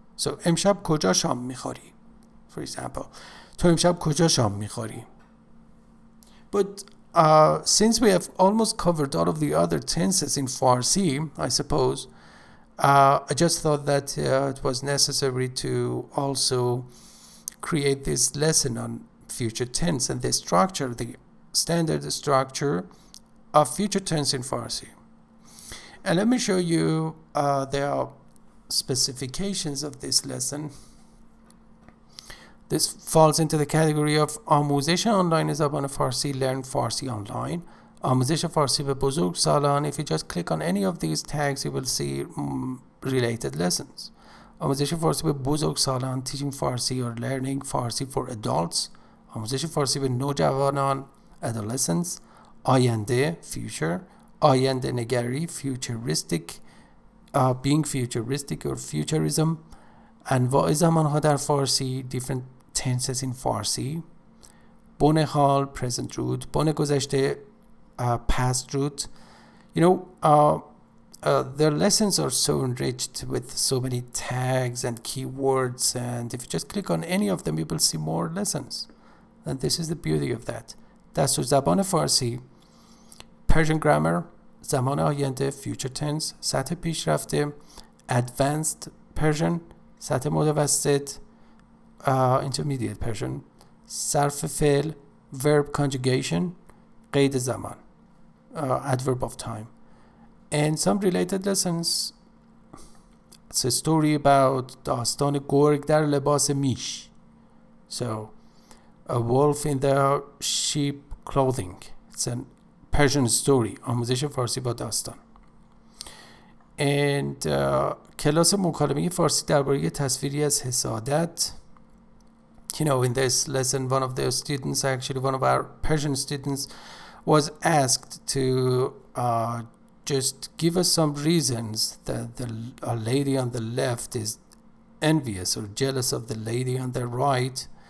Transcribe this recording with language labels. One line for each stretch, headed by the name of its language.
English: So
Persian: امشب کجا شام میخوری,
English: for example.
Persian: تو امشب کجا شام میخوری.
English: But since we have almost covered all of the other tenses in Farsi, I suppose, I just thought that it was necessary to also create this lesson on future tense and the structure, the standard structure of future tense in Farsi. And let me show you the specifications of this lesson. This falls into the category of
Persian: آموزش آنلاین زبان فارسی,
English: learn Farsi online.
Persian: آموزش فارسی به بزرگ سالان.
English: If you just click on any of these tags, you will see related lessons.
Persian: آموزش فارسی به بزرگ سالان,
English: teaching Farsi or learning Farsi for adults.
Persian: آموزش فارسی به نوجوانان, adolescents.
English: آینده, future.
Persian: آینده نگری,
English: futuristic, being futuristic or futurism.
Persian: انواع زمانها در فارسی,
English: different tenses in Farsi.
Persian: بن حال,
English: present root.
Persian: بن گذشته,
English: past root. You know, their lessons are so enriched with so many tags and keywords, and if you just click on any of them, you will see more lessons. And this is the beauty of that.
Persian: دستور زبان فارسی,
English: Persian Grammar,
Persian: زمان آینده,
English: future tense,
Persian: سطح پیشرفته,
English: advanced Persian,
Persian: سطح متوسط,
English: intermediate Persian,
Persian: صرف فعل,
English: verb conjugation,
Persian: قید زمان,
English: adverb of time. And some related lessons. It's a story about
Persian: داستان گرگ در لباس میش.
English: So, a wolf in the sheep clothing. It's a Persian story.
Persian: آموزش فارسی با داستان.
English: And
Persian: کلاس مکالمه فارسی درباره تصویری از حسادت.
English: You know, in this lesson, one of the students, actually one of our Persian students, was asked to just give us some reasons that a lady on the left is envious or jealous of the lady on the right.